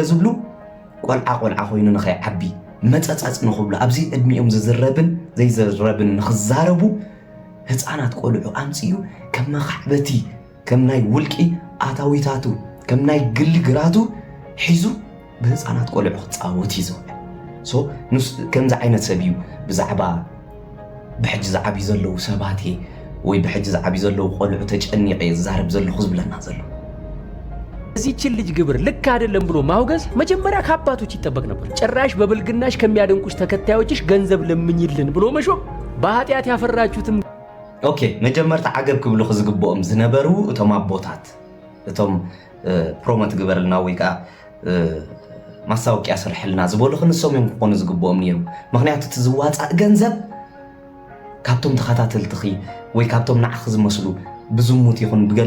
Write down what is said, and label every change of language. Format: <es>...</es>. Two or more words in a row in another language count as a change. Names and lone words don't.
<ti>ዝብሉ ቆልዓ ኮይኑ ንኸይዓቢ መፀፃፅ ንኽብሉ ኣብዚ ዕድሚኦም ዝዝረብን ዘይዝረብን ንኽዛረቡ ህፃናት ቆልዑ ኣምፅዩ ከም መኻዕበቲ ከም ናይ ውልቂ ኣታዊታቱ ከም ናይ ግሊ ግራቱ ሒዙ ብህፃናት ቆልዑ ክፃወት እዩ ዝውዕል ሶ ከምዚ ዓይነት ሰብ እዩ ብዛዕባ ብሕጂ ዝዓብዩ ዘለው ሰባት ወይ ብሕጂ ዝዓብዩ ዘለው ቆልዑ ተጨኒቐ ዝዛረብ ዘለኹ ዝብለና ዘሎ</ti> <am>እዚችን ልጅ ግብር ልክ አይደለም ብሎ ማውገዝ መጀመሪያ ከአባቶች ይጠበቅ ነበር ጭራሽ በብልግናሽ ከሚያደንቁሽ ተከታዮችሽ ገንዘብ ለምኝልን ብሎ መሾም በኃጢአት ያፈራችሁትም</am> <ti>ኦኬ መጀመርታ ዓገብ ክብሉ ዝግብኦም ዝነበሩ እቶም አቦታት እቶም ፕሮሞት ግበርልና ወይ ከዓ ማስታወቂያ ስርሕልና ዝበሉ ክንሶም እዮም ክኾኑ ዝግብኦም ነይሩ ምክንያቱ እቲ ዝዋፃእ ገንዘብ ካብቶም ተኸታተልትኺ ወይ ካብቶም ንዓኺ ዝመስሉ ብዝሙት ይኹን ብገለ</ti>